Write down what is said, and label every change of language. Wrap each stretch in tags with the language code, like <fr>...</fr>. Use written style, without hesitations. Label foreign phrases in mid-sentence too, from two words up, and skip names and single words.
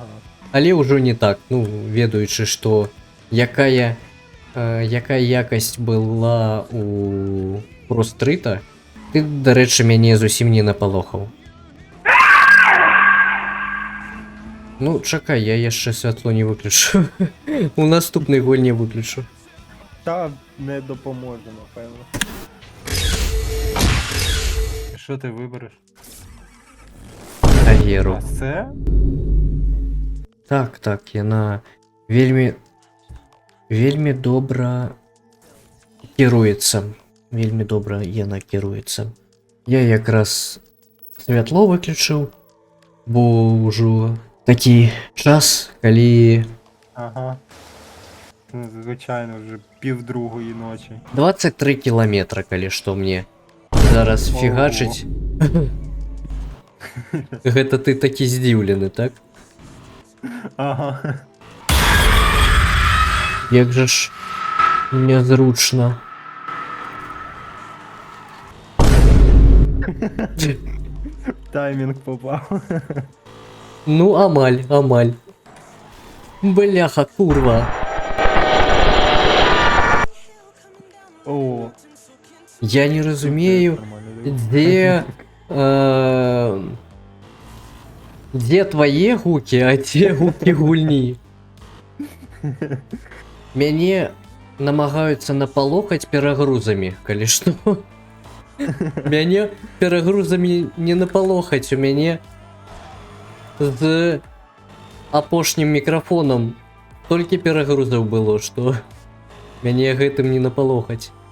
<be>Але ўжо не так, ну, ведаючы, што якая якасць была у прострыта, ты, дарэчы, мяне зусім не напалохаў. Ну, чакай, я яшчэ святло не выключу. У наступнай гульні выключу.</be> <uk>Та не допоможе, напевно. Що ти вибереш? Агеру. А це?</uk> <be>Так, так, яна вельмі добра кіруецца. Вельмі добра яна кіруецца. Я якраз святло выключыў, бо ўжо такі час, калі...</be> <uk>Ага. Звичайно, вже 1:30 ночі.</uk> <be>23 кілометра, калі што мне зараз Ого. фігачыць. Гэта ты такі здзіўлены, так? Ага. Як жа ж нязручна.</be> <uk>Таймінг попав.</uk> <be>Ну, амаль. Бляха, курва. О. Я не разумею,</be> <ru>где твои гуки, а где</ru> <be>гуки гульни. Мяне намагаюцца напалохаць перагрузамі, калі што. Мяне перагрузамі не напалохаць, у мяне з апошнім мікрафонам толькі перагрузаў было, што мяне гэтым не напалохаць.</be>